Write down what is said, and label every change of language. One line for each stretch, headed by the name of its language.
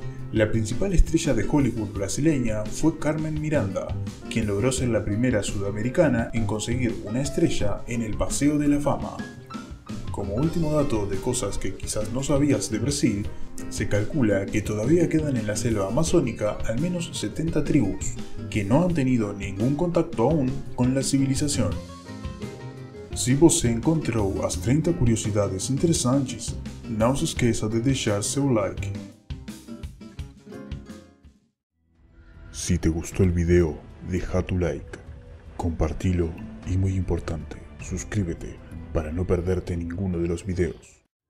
Spanish: La principal estrella de Hollywood brasileña fue Carmen Miranda, quien logró ser la primera sudamericana en conseguir una estrella en el Paseo de la Fama. Como último dato de cosas que quizás no sabías de Brasil, se calcula que todavía quedan en la selva amazónica al menos 70 tribus, que no han tenido ningún contacto aún con la civilización.
Portuguese: Se você encontrou as 30 curiosidades interessantes, não se esqueça de deixar seu like.
Spanish: Si te gustó el video, deja tu like, compartilo y muy importante, suscríbete para no perderte ninguno de los videos.